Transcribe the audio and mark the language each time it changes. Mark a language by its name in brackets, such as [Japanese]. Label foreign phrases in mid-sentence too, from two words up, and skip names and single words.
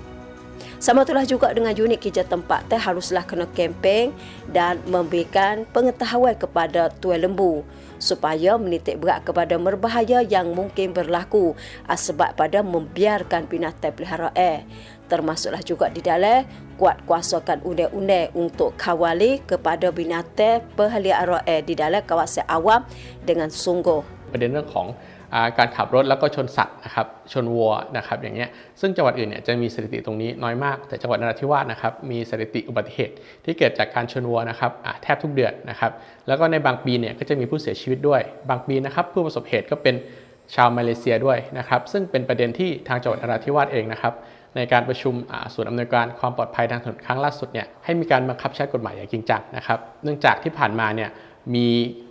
[Malay] Sama itulah juga dengan unit kerja tempat teh haruslah kena kempen dan memberikan pengetahuan kepada tuan lembu supaya menitik berat kepada berbahaya yang mungkin berlaku sebab pada membiarkan binatang peliharaan. Termasuklah juga di dalam kuat kuasakan undang-undang untuk kawali kepada binatang peliharaan di dalam kawasan awam dengan sungguh. [Thai] ประเด็นเรื่องของการขับรถแล้วก็ชนสัตว์นะครับชนวัวนะครับอย่างเงี้ยซึ่งจังหวัดอื่นเนี่ยจะมีสถิติตรงนี้น้อยมากแต่จังหวัดนราธิวาสนะครับมีสถิติอุบัติเหตุที่เกิดจากการชนวัวนะครับแทบทุกเดือนนะครับแล้วก็ในบางปีเนี่ยก็จะมีผู้เสียชีวิตด้วยบางปีนะครับผู้ประสบเหตุก็เป็นชาวมาเลเซียด้วยนะครับซึ่งเป็นประเด็นที่ทางจังหวัดนราธิวาสเองนะครับในการประชุมศูนย์อำนวยการความปลอดภัยทางถนนครั้งล่าสุดเนี่ยให้มีการบังคับใช้กฎหมายอย่างจริงจังนะครับเนื่องจากที่ผ่านมาเนี่ยมี